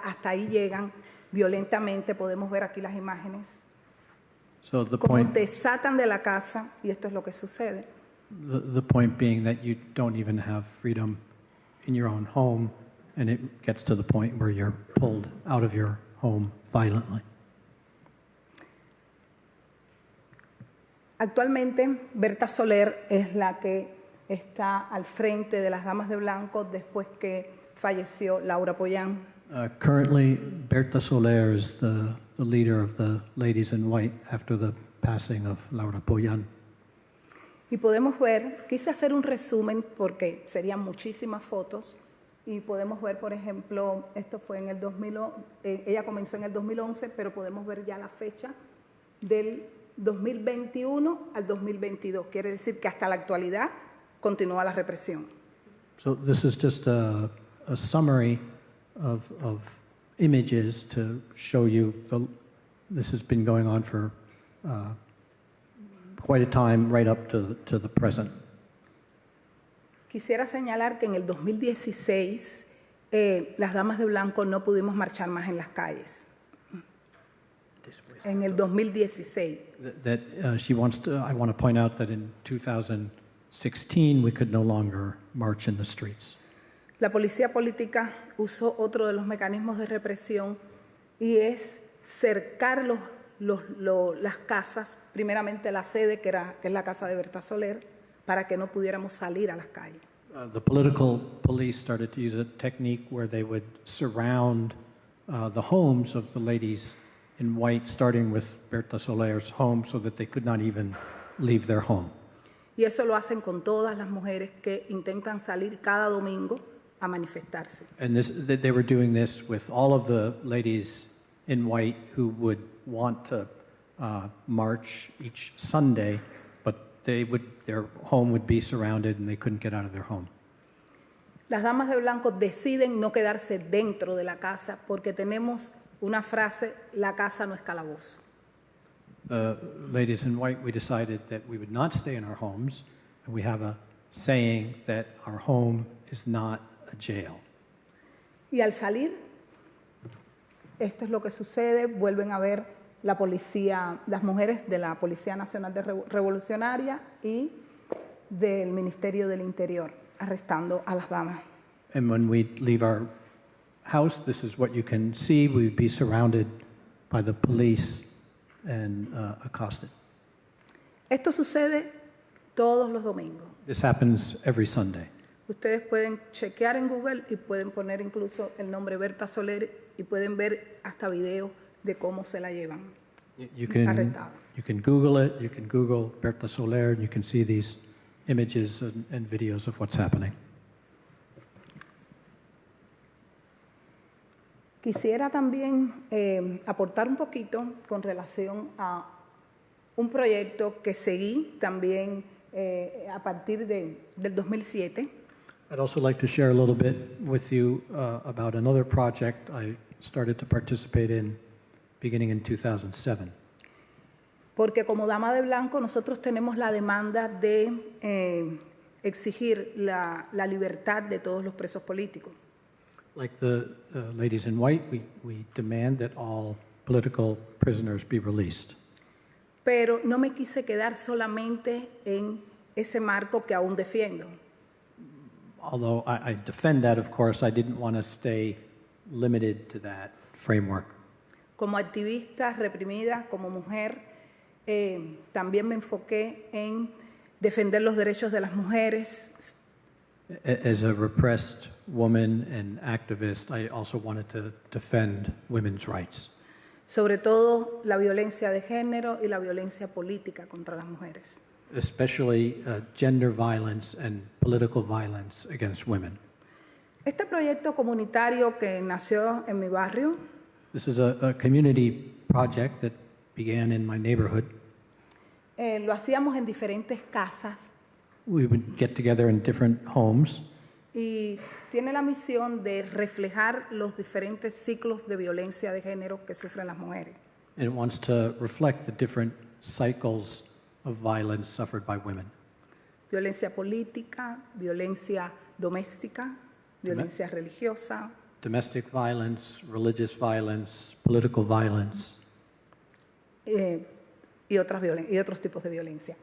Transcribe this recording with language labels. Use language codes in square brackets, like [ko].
[es] Hasta ahí llegan violentamente. Podemos ver aquí las imágenes. [en] So the [es] Cómo [en] point, [es] te sacan de la casa y esto es lo que sucede. [en] the point being that you don't even have freedom in your own home, and it gets to the point where you're pulled out of your home violently. [es] Actualmente, Berta Soler es la que está al frente de las Damas de Blanco después que falleció Laura Poyan. [en] Currently, Berta Soler is the leader of the Ladies in White after the passing of Laura Poyan. [es] Y podemos ver, quise hacer un resumen porque serían muchísimas fotos, y podemos ver, por ejemplo, esto fue en el 2011, ella comenzó en el 2011, pero podemos ver ya la fecha del 2021 al 2022. Quiere decir que hasta la actualidad continúa la represión. [en] So this is just a summary of images to show you this has been going on for quite a time, right up to the present. [es] Quisiera señalar que en el 2016 las Damas de Blanco no pudimos marchar más en las calles. En el 2016. [en] I want to point out that in 2016 we could no longer march in the streets. [es] La policía política usó otro de los mecanismos de represión y es cercar las casas, primeramente la sede, que es la casa de Berta Soler, para que no pudiéramos salir a las calles. [en] The political police started to use a technique where they would surround the homes of the ladies in white, starting with Berta Soler's home, so that they could not even leave their home. [es] Y eso lo hacen con todas las mujeres que intentan salir cada domingo a manifestarse. [en] And they were doing this with all of the ladies in white who would want to march each Sunday, but their home would be surrounded and they couldn't get out of their home. [es] Las damas de blanco deciden no quedarse dentro de la casa porque tenemos una frase: la casa no es calabozo. [en] The ladies in white, we decided that we would not stay in our homes, and we have a saying that our home is not a jail. [es] Y al salir, esto es lo que sucede, vuelven a ver la policía, las mujeres de la Policía Nacional Revolucionaria y del Ministerio del Interior arrestando a las damas. [en] And when we leave our house, this is what you can see. We'd be surrounded by the police and accosted. [es] Esto sucede todos los domingos. [en] This happens every Sunday. [es] Ustedes pueden chequear en Google y pueden poner incluso el nombre Berta Soler y pueden ver hasta videos de cómo se la llevan arrestada. [en] You can Google it, you can Google Berta Soler, and you can see these images and videos of what's happening. [es] Quisiera también aportar un poquito con relación a un proyecto que seguí también a partir del 2007. [en] I'd also like to share a little bit with you about another project I started to participate in beginning in 2007. [es] Porque como dama de blanco nosotros tenemos la demanda de exigir la libertad de todos los presos políticos. [en] Like the ladies in white, we demand that all political prisoners be released. [es] Pero no me quise quedar solamente en ese marco que aún defiendo. [en] Although I defend that, of course, I didn't want to stay limited to that framework. [es] Como activista reprimida, como mujer, también me enfoqué en defender los derechos de las mujeres. [en] As a repressed woman and activist, I also wanted to defend women's rights. [es] Sobre todo la violencia de género y la violencia política contra las mujeres. [en] Especially gender violence and political violence against women. [es] Este proyecto comunitario que nació en mi barrio, [en] This is a community project that began in my neighborhood. [es] Lo hacíamos en diferentes casas [en] We would get together in different homes, [es] y tiene la misión de reflejar los diferentes ciclos de violencia de género que sufren las mujeres. [en] and it wants to reflect the different cycles of violence suffered by women. [es] Violencia política, violencia doméstica, violencia religiosa, [en] Domestic violence, religious violence, political violence, [es] y otros tipos de violencia.